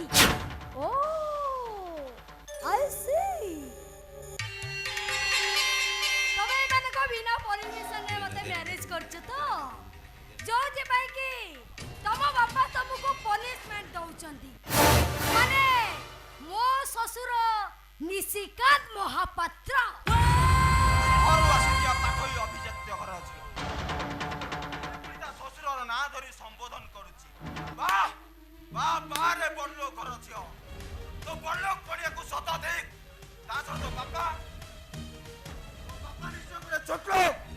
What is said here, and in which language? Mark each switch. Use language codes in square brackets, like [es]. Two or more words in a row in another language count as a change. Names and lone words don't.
[en] Oh I see. [or] ତମେ ଏମାନଙ୍କ ବିନା ପରମିଶନରେ ମତେ ମ୍ୟାରେଜ କରୁଛ ତ? ଯୋଉଥିପାଇଁ କି ତମ ବାପା ତମକୁ ପନିଶମେଣ୍ଟ ଦଉଛନ୍ତି। ମାନେ ମୋ শ্বশুর নিশিকান্ত মহাপাত্র। ଘରୁ ଆସିଥିବା ପାଠୋଇ ଅଭିଜାତ୍ୟ ଘର ଝିଅ ତା ଶ୍ୱଶୁରର ନାଁ ଧରି ସମ୍ବୋଧନ କରୁଛି। ବାଃ ବାଃ ବାଃ ରେ ବଡଲୋକ ଘର ଝିଅ, ତୋ ବଡଲୋକ ପଡ଼ିଆକୁ ସତ ଦେଖ। ତା ସହିତ ବାପା ନିଶ୍ଚୟ ଗୋଟେ ଛୋଟ ଲୋକ।